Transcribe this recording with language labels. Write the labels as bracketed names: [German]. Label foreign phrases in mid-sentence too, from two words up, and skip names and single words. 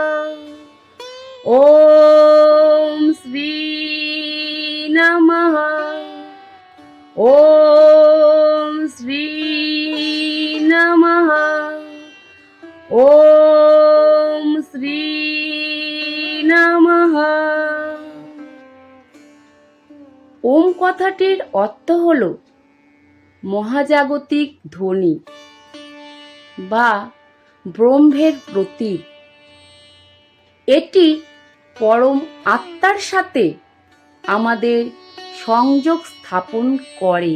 [Sanskrit] ওম শ্রী নমঃ। ওম শ্রী নমঃ। ওম শ্রী নমঃ। [Bangla] ওম কথাটির অর্থ হল মহাজাগতিক ধ্বনি বা ব্রহ্মের প্রতীক। এটি পরম আত্মার সাথে আমাদের সংযোগ স্থাপন করে।